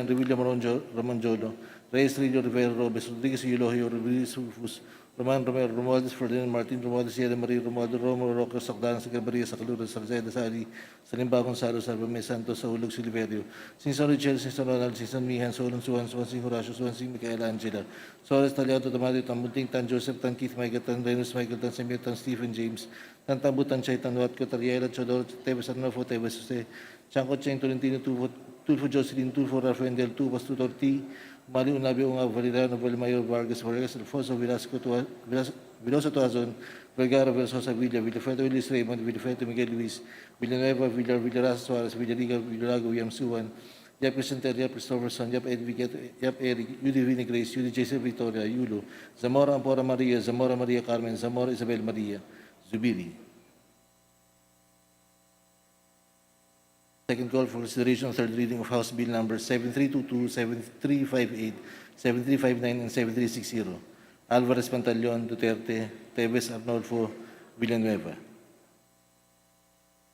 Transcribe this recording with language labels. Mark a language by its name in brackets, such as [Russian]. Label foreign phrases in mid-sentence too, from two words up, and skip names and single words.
[English] Revilla, Ramonjolo, Reyes, Rillo, Rivera, Robes, Rodriguez, Eulogio, Rodriguez, Rufus, Roman Romero, Romualdez, Ferdinand Martin, Romualdez, Sierra Maria, Romualdo, Romo, Roca, Sacdan, Secretaria, Sacalura, Salceda, Sali, Salimba, Gonzalo, Salvame, Santos, Saulog, Silverio, Sinson Richel, Sinson Ronald, Sinson Mihan, Solon, Suan, Sing Horacio, Sing Michaela Angela, Soares, Taliato, Tamari, Tambunting, Tan Joseph, Tan Keith, Michael, Tan Renus, Michael, Tan Samir, Tan Stephen James, Tan Tambu, Tan Chay, Tan Watco, Tariela, Chodor, Tevas, Arnofo, Tevas, Jose, Chanco, Chen, Tolentino, Tulfo, Jocelyn, Tulfo, Rafael, Del Tubas, Tutorti, Mali Unabi, Unga, Valeriano, Valmayor, Vargas, Vargas, Alfonso, Veloso Tuazon, Vergara, Versosa, Villa, Villafeto, Willis Raymond, Villafeto, Miguel Luis, Villanueva, Villarasa, Suarez, Villariga, Villarago, William Suwan, Yap Crisenter, Yap Christopherson, Yap Edviget, Yap Eric, Yudi Vini Grace, Yudi Jason Victoria, Yulo, Zamora Ampora Maria, Zamora Maria Carmen, Zamora Isabel Maria, Zubiri. Second call for consideration of third reading of House Bill numbers 7322, 7358, 7359, and 7360. Alvarez, Pantaleon, Duterte, Teves, Arnolfo, Villanueva.